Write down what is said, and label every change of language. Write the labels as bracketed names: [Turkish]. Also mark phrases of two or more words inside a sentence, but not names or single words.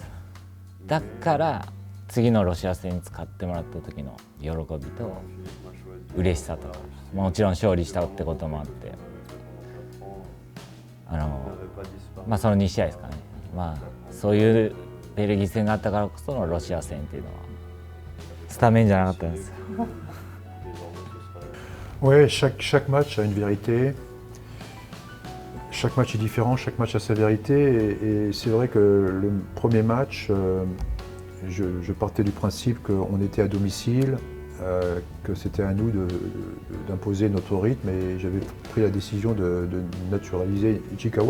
[Japanese] だから次のロシア戦に使ってもらった時の喜びと嬉しさともちろん勝利したってこともあってその2試合ですかね、そういうベルギー戦があったからこそのロシア戦っていうのはスタメンじゃなかったんですよ。 [French] Oui, chaque match a une vérité. Chaque match est différent, chaque match a sa vérité. Et c'est vrai que le premier match, je partais du principe qu'on était à domicile, que c'était à nous d'imposer notre rythme et j'avais pris la décision de naturaliser Ichikawa.